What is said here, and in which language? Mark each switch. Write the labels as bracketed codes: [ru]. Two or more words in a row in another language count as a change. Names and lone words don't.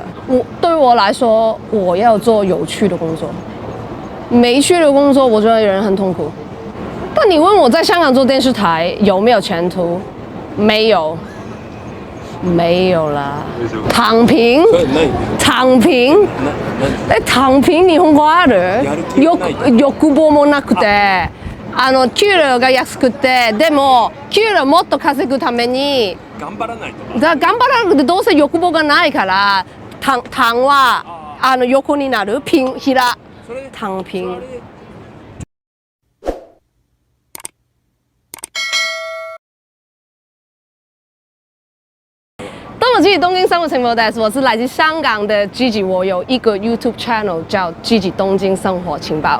[zh] 对我来说，我要做有趣的工作，没趣的工作，我觉得人很痛苦。但你问我在香港做电视台有没有前途？没有，没有啦，躺平，躺平。 [ja] 躺平日本語ある？欲望もなくて。給料が安くて、でも給料もっと稼ぐために頑張らないと。頑張らなくてどうせ欲望がないから、躺は横になる、 [zh] 平躺平。我是东京生活情报台，我是来自香港的 Gigi， 我有一个 [en] YouTube channel [zh] 叫 Gigi 东京生活情报。